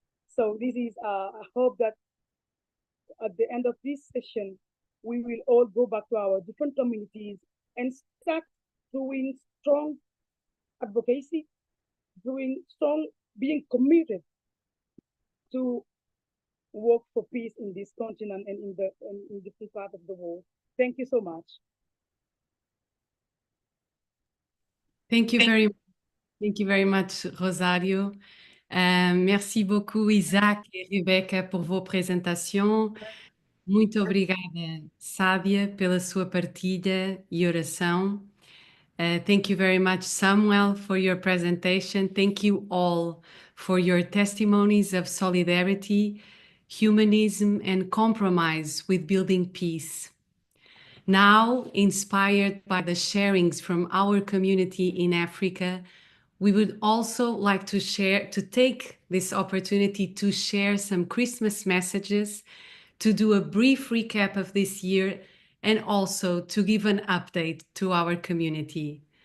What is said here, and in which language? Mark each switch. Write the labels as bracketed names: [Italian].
[English] So this is, I hope that at the end of this session, we will all go back to our different communities and start doing strong advocacy, being committed to work for peace in this continent and in different parts of the world. Thank you so much. Thank you very much, Rosario. [French] Merci beaucoup, [Portuguese] Isaac e Rebeca, por vos apresentações. Muito obrigada, Sádia, pela sua partilha e oração. [English] Thank you very much, Samuel, for your presentation. Thank you all for your testimonies of solidarity, humanism, and compromise with building peace. Now, inspired by the sharings from our community in Africa, we would also like to take this opportunity to share some Christmas messages, to do a brief recap of this year, and also to give an update to our community.